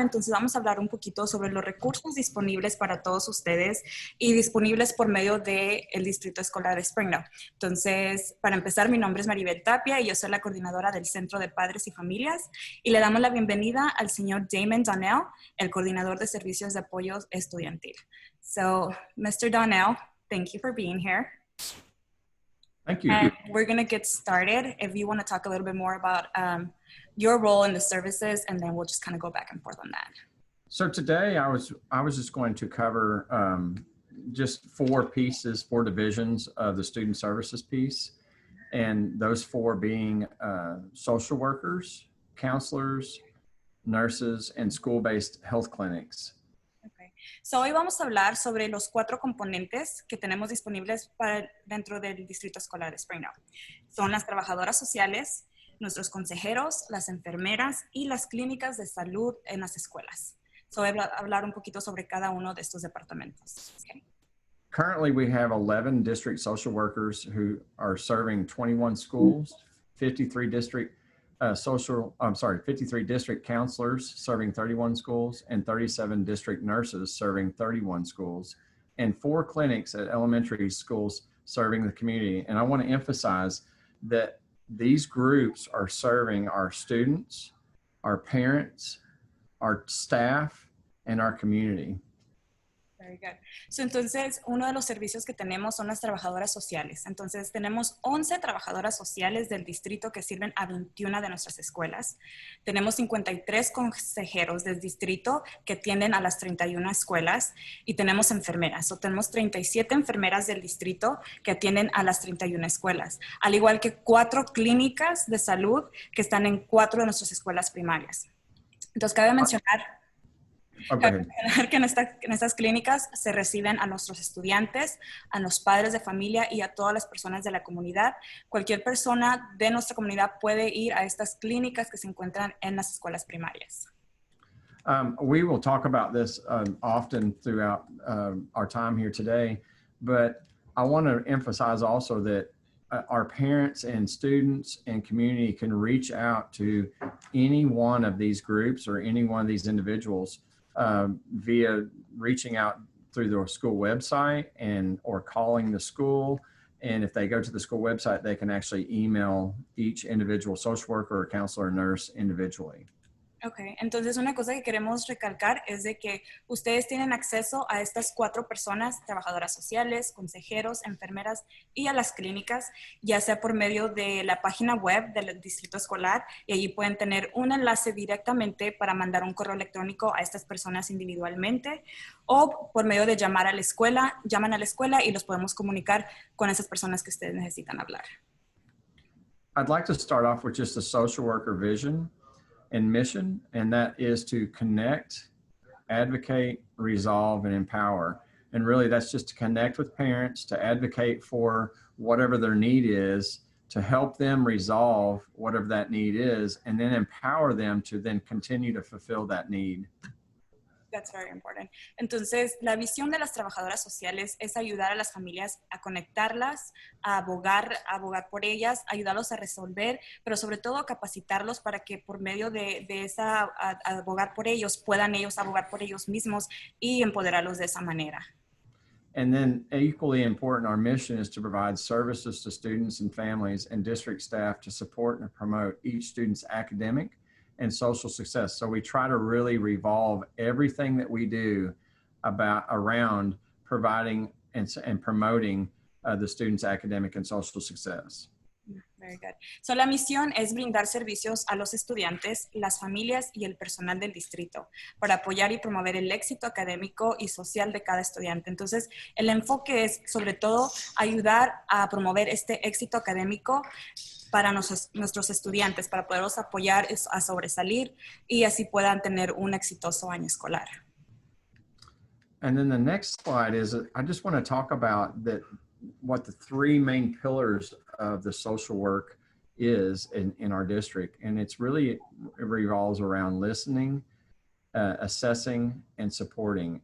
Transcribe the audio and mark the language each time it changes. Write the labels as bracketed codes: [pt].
[es] Entonces, vamos a hablar un poquito sobre los recursos disponibles para todos ustedes y disponibles por medio del Distrito Escolar de Springdale. Entonces, para empezar, mi nombre es Maribel Tapia y yo soy la coordinadora del Centro de Padres y Familias, y le damos la bienvenida al señor Damon Donnell, el coordinador de Servicios de Apoyo Estudiantil. [en] So, Mr. Donnell, thank you for being here. Thank you. And we're going to get started. If you want to talk a little bit more about your role in the services, and then we'll just kind of go back and forth on that. So today I was just going to cover just four divisions of the student services piece. And those four being social workers, counselors, nurses, and school-based health clinics. Okay. [es] So hoy vamos a hablar sobre los 4 componentes que tenemos disponibles dentro del Distrito Escolar de Springdale. Son las trabajadoras sociales, nuestros consejeros, las enfermeras y las clínicas de salud en las escuelas. So voy a hablar un poquito sobre cada uno de estos departamentos. [en] Okay. Currently, we have 11 district social workers who are serving 21 schools, 53 district 53 district counselors serving 31 schools, and 37 district nurses serving 31 schools, and 4 clinics at elementary schools serving the community. And I want to emphasize that these groups are serving our students, our parents, our staff, and our community. Very good. [es] So, entonces, uno de los servicios que tenemos son las trabajadoras sociales. Entonces, tenemos 11 trabajadoras sociales del distrito que sirven a 21 de nuestras escuelas. Tenemos 53 consejeros del distrito que atienden a las 31 escuelas y tenemos enfermeras. O tenemos 37 enfermeras del distrito que atienden a las 31 escuelas, al igual que 4 clínicas de salud que están en 4 de nuestras escuelas primarias. Entonces, cabe mencionar que en estas clínicas se reciben a nuestros estudiantes, a los padres de familia y a todas las personas de la comunidad. Cualquier persona de nuestra comunidad puede ir a estas clínicas que se encuentran en las escuelas primarias. [en] We will talk about this often throughout our time here today, but I want to emphasize also that our parents and students and community can reach out to any one of these groups or any one of these individuals via reaching out through the school website or calling the school. And if they go to the school website, they can actually email each individual social worker or counselor or nurse individually. [es] Ok, entonces una cosa que queremos recalcar es de que ustedes tienen acceso a estas 4 personas, trabajadoras sociales, consejeros, enfermeras y a las clínicas, ya sea por medio de la página web del distrito escolar, y allí pueden tener un enlace directamente para mandar un correo electrónico a estas personas individualmente, o por medio de llamar a la escuela, llaman a la escuela y los podemos comunicar con esas personas que ustedes necesitan hablar. [en] I'd like to start off with just the social worker vision and mission, and that is to connect, advocate, resolve, and empower. And really that's just to connect with parents, to advocate for whatever their need is, to help them resolve whatever that need is, and then empower them to then continue to fulfill that need. That's very important. [es] Entonces, la visión de las trabajadoras sociales es ayudar a las familias a conectarlas, a abogar por ellas, ayudarlos a resolver, pero sobre todo capacitarlos para que por medio de esa abogar por ellos, puedan ellos abogar por ellos mismos y empoderarlos de esa manera. [en] And then equally important, our mission is to provide services to students and families and district staff to support and promote each student's academic and social success. So we try to really revolve everything that we do around providing and promoting the students' academic and social success. Very good. [es] So, la misión es brindar servicios a los estudiantes, las familias y el personal del distrito para apoyar y promover el éxito académico y social de cada estudiante. Entonces, el enfoque es sobre todo ayudar a promover este éxito académico para nuestros estudiantes, para poderlos apoyar a sobresalir y así puedan tener un exitoso año escolar. [en] And then the next slide is, I just want to talk about what the 3 main pillars of the social work is in our district. And it's really, it revolves around listening, assessing, and supporting.